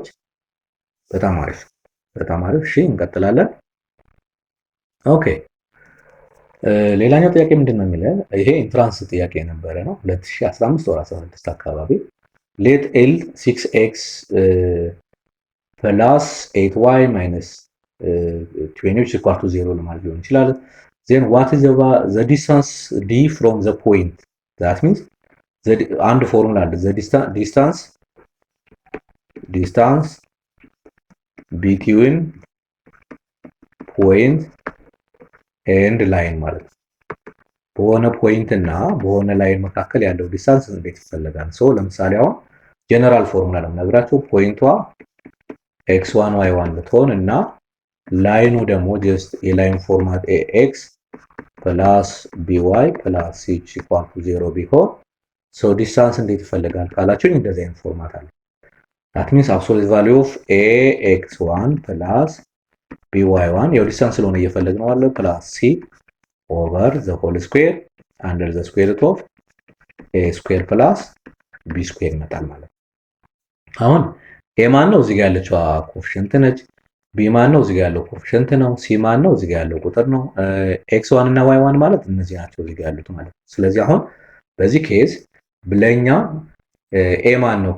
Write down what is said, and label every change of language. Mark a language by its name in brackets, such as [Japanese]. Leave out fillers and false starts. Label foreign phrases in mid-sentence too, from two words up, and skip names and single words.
[Amharic] በጣም አሪፍ በጣም አሪፍ። እሺ እንቀጥላለን። ኦኬ ሌላኛው ጥያቄ ምንድነው የሚለው? ይሄ ኢንትራንስ ጥያቄ የነበረ ነው 2015 ወር 16 አካባቢ [English] let L 6x plus 8y minus 20 equal to 0 [Amharic] ለማለት ሊሆን ይችላል። [English] then what is the distance d from the point? that means [Amharic] አንድ ፎርሙላ አለ። [English] the distance between point and line [Amharic] ማለት ነው። በሆነ ፖይንት እና በሆነ ላይን መካከል ያለው ዲስታንስ እንዴት ይፈለጋል? ለምሳሌ አሁን [English] general formula [Amharic] ለምነግራችሁ ፖይንቷ x1 y1 ብትሆን እና ላይኑ ደግሞ ጀስት የላይን ፎርማት [English] ax plus by plus h equal to 0 [Amharic] ቢሆን ዲስታንስ እንዴት ይፈልጋል ካላችሁ እንደዚህ አይነት ፎርማት አለ። [English] that means absolute value of ax1 plus by1 [Amharic] ያው ዲስታንስ ስለሆነ እየፈለግነው አለ [English] plus c over the whole square under the square root of a square plus b square [Amharic] ይመጣል ማለት ነው። አሁን a ማን ነው? እዚህ ጋር ያለችው ኮኤፊሺየንት ነች። b ማን ነው? እዚህ ጋር ያለው ኮኤፊሺየንት ነው። c ማን ነው? እዚህ ጋር ያለው ቁጥር ነው። x1 እና y1 ማለት እነዚህ ናቸው እዚህ ጋር ያሉት ማለት ነው። ስለዚህ አሁን በዚህ ኬዝ ብለኛ a ማን ነው?